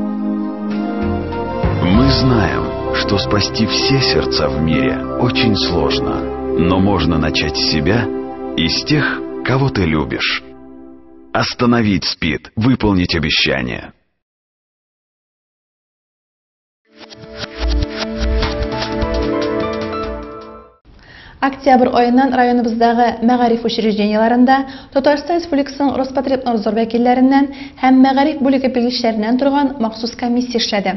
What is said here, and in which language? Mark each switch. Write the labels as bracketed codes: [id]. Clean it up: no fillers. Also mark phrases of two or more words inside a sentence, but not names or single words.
[ru] Мы знаем, что спасти все сердца в мире очень сложно, но можно начать с себя и с тех, кого ты любишь. Остановить СПИД, выполнить обещание. [tt] Октябрь айынан районыбыздагы мәгариф учрежденияларында Татарстан Республикасының Роспотребнадзор вәкилләреннән һәм мәгариф бүлеге белгечләреннән торган махсус комиссия эшләде.